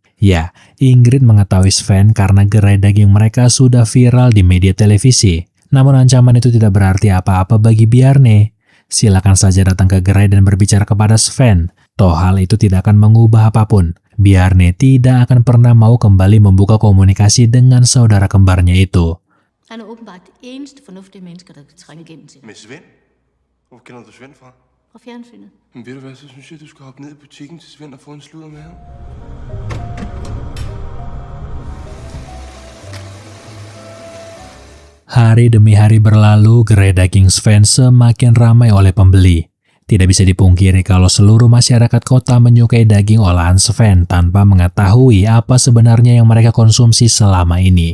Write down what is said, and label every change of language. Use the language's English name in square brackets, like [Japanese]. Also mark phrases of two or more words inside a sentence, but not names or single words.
[Indonesian] Ya, Ingrid mengetahui Sven karena gerai daging mereka sudah viral di media televisi. Namun ancaman itu tidak berarti apa-apa bagi Bjarne. Silakan saja datang ke gerai dan berbicara kepada Sven. Toh hal itu tidak akan mengubah apapun. Bjarne tidak akan pernah mau kembali membuka komunikasi dengan saudara kembarnya itu. [Danish] Han er åbenbart det eneste fornuftige menneske, der kan trænge igennem til det. Med Svend? Hvor kender du Svend fra? Fra fjernsynet. Men ved du hvad, så synes jeg, du skal hoppe ned i butikken til Svend og få en sludder med ham. [Indonesian] Hari demi hari berlalu, gerai daging Sven semakin ramai oleh pembeli. Tidak bisa dipungkiri kalau seluruh masyarakat kota menyukai daging olahan Sven tanpa mengetahui apa sebenarnya yang mereka konsumsi selama ini.